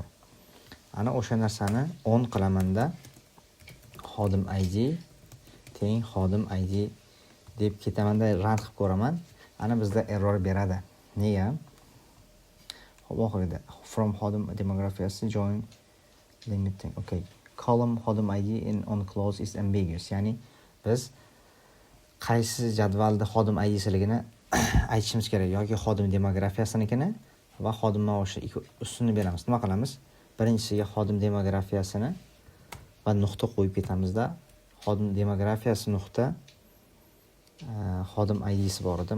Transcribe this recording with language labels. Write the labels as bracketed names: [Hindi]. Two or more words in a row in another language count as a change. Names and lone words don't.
[Uzbek] Ana o'sha narsani 10 qilamanda xodim ID teng xodim ID deb ketamanda run qilib ko'raman. Ana bizda error beradi. Nega? Xo'p, oxirida from xodim demografiyasi [English] join limiting. [Uzbek] Okay. [English] Column xodim ID in on clause is ambiguous. [Uzbek] Ya'ni biz qaysi jadvalda xodim ID'siligini aytishimiz kerak. Yoki xodim demografiyasinigini va xodim maoshi ustunni beramiz. Nima qilamiz? Birinchisiga xodim demografiyasini va nuqta qo'yib ketamizda. Xodim demografiyasi nuqta xodim ID'si bor edi.